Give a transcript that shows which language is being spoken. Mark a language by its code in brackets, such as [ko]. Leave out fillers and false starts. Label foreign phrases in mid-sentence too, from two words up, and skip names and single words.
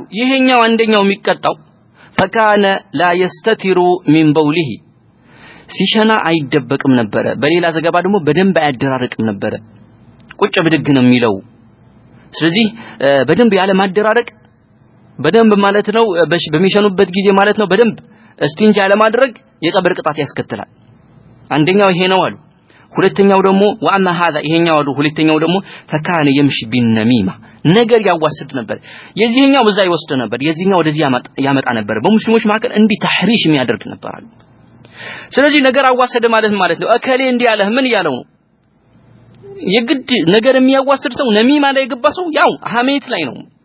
[am] ይሄኛው አንደኛው የሚቀጣው [ar] فكان لا يستتر من بوله [am] ሲሸና አይደበቅም ነበር በሌላ ዘገባ ደግሞ በደንብ አያደራርቅም ነበር ቁጭ ብድግ ነው የሚለው ስለዚህ በደንብ ያለ ማደራረቅ በደንብ ማለት ነው በሚሸኑበት ጊዜ ማለት ነው በደንብ እስቲንጃ ያለ ማድረግ የቀብር ቅጣት ያስከትላል አንደኛው ይሄ ነው አሉ ሁለተኛው ደግሞ [ar] وأما هذا [am] ይሄኛው አሉ ሁለተኛው ደግሞ [ar] فكان يمشي بالنميمة [am] ነገር ያዋስድ ነበር የዚህኛው በዛ ይወስድ ነበር የዚህኛው ወደዚህ ያመጣ ነበር በሙስሊሞች መካከል እንዲ ተህሪሽ የሚያደርግ ነበር አሉ ስለዚህ ነገር አዋሰደ ማለት ነው እከሌ እንዲ ያለ ምን ያለው ነው የግድ ነገር የሚያዋስድ ሰው ነሚማ ላይ ገባ ሰው ያው ሐሜት ላይ ነው